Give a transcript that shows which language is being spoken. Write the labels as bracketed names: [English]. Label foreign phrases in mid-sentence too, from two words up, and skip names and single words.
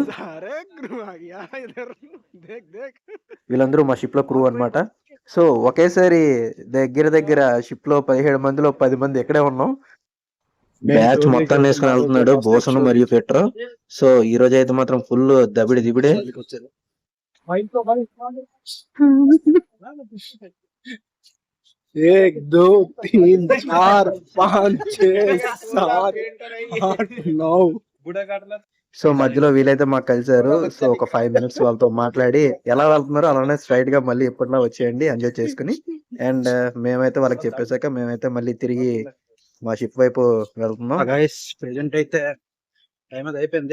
[Hindi] अरे गुरु आ गया इधर देख देख. [Telugu] వీళ్ళందరూ మా షిప్‌లో క్రూ అనమాట. సో, ఒకేసారి దగ్గర షిప్‌లో 17 మందిలో 10 మంది ఇక్కడే ఉన్నాం. బ్యాచ్ మొత్తాన్ని వేసుకొని వెళ్తున్నాడు బోసను మరియు పెట్రో. సో, ఈ రోజైతే మాత్రం ఫుల్ దబిడి దిబిడే. [Hindi] एक दो तीन चार पाँच छह सात आठ नौ. [Telugu] సో, మధ్యలో వీలైతే మాకు కలిసారు. సో, ఒక 5 మినిట్స్ వాళ్ళతో మాట్లాడి ఎలా వెళ్తున్నారో అలానే స్ట్రెయిట్‌గా మళ్ళీ ఎప్పటిలా వచ్చేయండి ఎంజాయ్ చేసుకొని. అండ్ మేమైతే వాళ్ళకి చెప్పేసాక మేమైతే మళ్ళీ తిరిగి మా షిప్ వైపు వెళ్తున్నాం. గైస్ ప్రెజెంట్ అయితే టైం అది అయిపోయింది.